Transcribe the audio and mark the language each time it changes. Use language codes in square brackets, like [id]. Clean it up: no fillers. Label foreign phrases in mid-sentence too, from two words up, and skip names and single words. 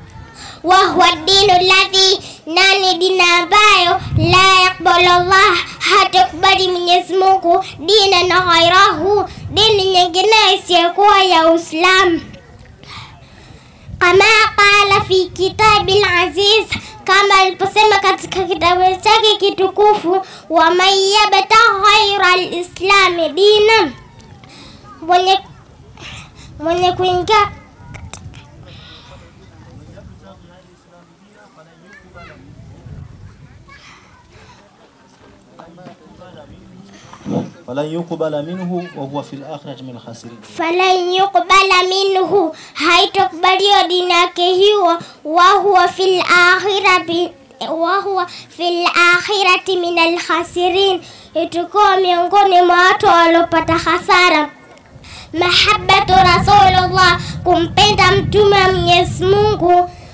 [ar] وهو الدين الذي, [sw] nani dini ambayo [ar] لا يقبل الله, [sw] hatakubali Mwenyezi Mungu dina na ghairahu, dini nyingine isiyokuwa ya Uislamu. [ar] كما قال في الكتاب العزيز, [sw] kama aliposema katika kitabu chake kitukufu, [ar] ومن يبتغ غير الإسلام دينا, [sw] mwenye kuingia [ar] فلن يقبل منه وهو في الآخرة من الخاسرين, فلن يقبل منه, [sw] haitokubaliwa dini yake hiyo, [ar] وهو في الآخرة من الخاسرين, [sw] itakuwa miongoni mwa watu waliopata hasara. [ar] محبة رسول الله, [sw] kumpenda mtume wa Mwenyezi Mungu.